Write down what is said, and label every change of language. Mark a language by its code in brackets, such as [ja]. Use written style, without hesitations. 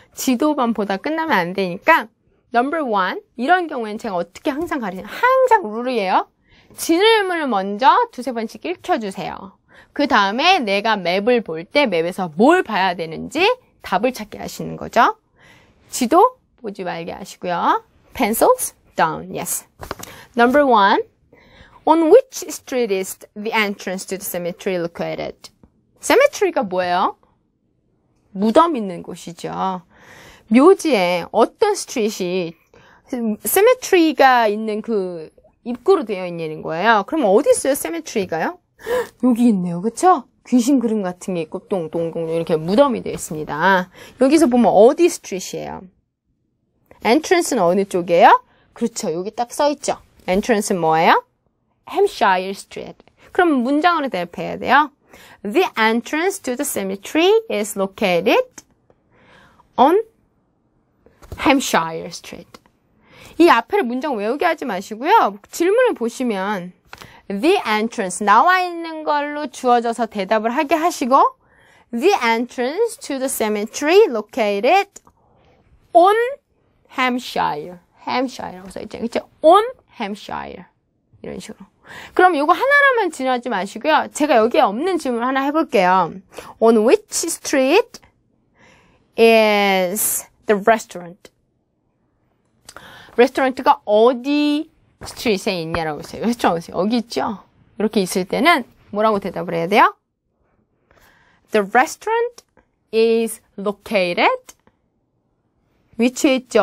[ko] 지도만 보다 끝나면 안 되니까 number 1 이런 경우에는 제가 어떻게 항상 가르치냐 항상 룰이에요. 질문을 먼저 2-3번씩 읽혀주세요. 그 다음에 내가 맵을 볼 때 맵에서 뭘 봐야 되는지 답을 찾게 하시는 거죠. 지도 보지 말게 하시고요. [en] Pencils down. Yes. Number 1. On which street is the entrance to the cemetery located? [ko] Cemetery가 뭐예요? 무덤 있는 곳이죠. 묘지에 어떤 스트릿이 cemetery가 있는 그 입구로 되어 있는 거예요. 그럼 어디 있어요? cemetery가요? 여기 있네요. 그쵸? 귀신 그림 같은 게 있고 똥똥똥 이렇게 무덤이 되어 있습니다. 여기서 보면 어디 스트릿이에요? entrance는 어느 쪽이에요? 그렇죠. 여기 딱 써있죠. entrance는 뭐예요? [en] Hampshire Street. [ko] 그럼 문장으로 대답해야 돼요. [en] The entrance to the cemetery is located on Hampshire Street. [ko] 이 앞에 문장 외우게 하지 마시고요. 질문을 보시면 [en] The entrance 나와 있는 걸로 주어져서 대답을 하게 하시고 The entrance to the cemetery located on Hampshire. [ko] Hampshire라고 써있죠. 그렇죠? [en] On Hampshire. [ko] 이런 식으로. 그럼 이거 하나로만 지나지 마시고요. 제가 여기에 없는 질문 하나 해볼게요. [en] On which street is the restaurant? [ko] 레스토랑트가 어디 스트릿에 있냐라고 했어요. 레스토랑트 여기 있죠? 이렇게 있을 때는 뭐라고 대답을 해야 돼요? [en] The restaurant is located [ko] 위치에 있죠?